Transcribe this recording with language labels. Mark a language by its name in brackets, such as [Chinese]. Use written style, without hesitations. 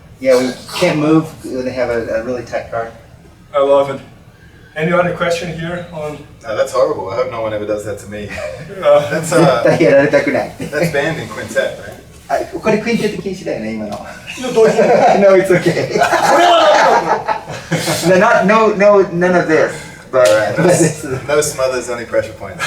[English] Yeah, we can't move when they have a really tight guard. I love it. Any other question here on? That's horrible. I hope no one ever does that to me. That's [Japanese] 絶対やられたくない。 [English] that's banned in quintet, right? [Japanese] あ、これクインテット禁止だよね今の。同時に [English] No, it's okay. No, none of this. but No smothers, only pressure points.